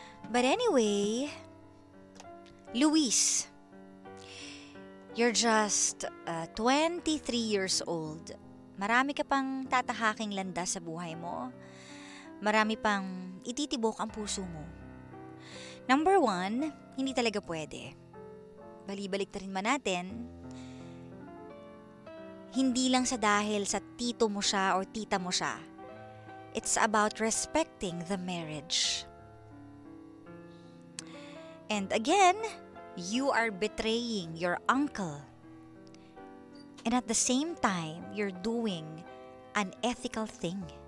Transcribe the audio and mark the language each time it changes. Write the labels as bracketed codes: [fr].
[en] But anyway, Luis, you're just 23 years old. [tl] Marami ka pang tatahaking landas sa buhay mo. Marami pang ititibok ang puso mo. Number 1, hindi talaga pwede. Balibalik na rin man natin, hindi lang sa dahil sa tito mo siya or tita mo siya. [en] It's about respecting the marriage. And again, you are betraying your uncle. And at the same time, you're doing an ethical thing.